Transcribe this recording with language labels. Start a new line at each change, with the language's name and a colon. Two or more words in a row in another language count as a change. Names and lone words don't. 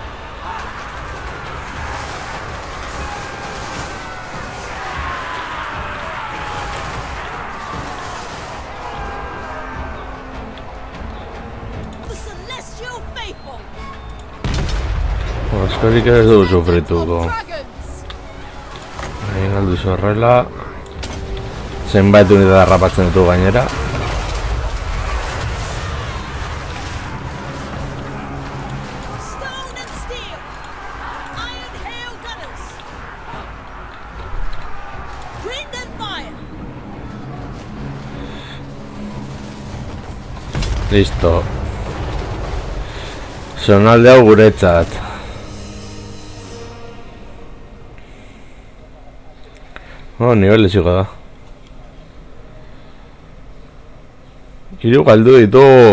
English: The Celestial Faithful!
Basque: Askorik ez dugu sufrituko.
English: Dragons!
Basque: Egin alduzu horrela. Zenbait unitate harrapatzen ditu gainera.
English: Stone and steel! Iron Hail Gunners! Wind and fire!
Basque: Listo. Zonalde hau guretzat. Oh, nivel iziko da. Hiru galdu ditu.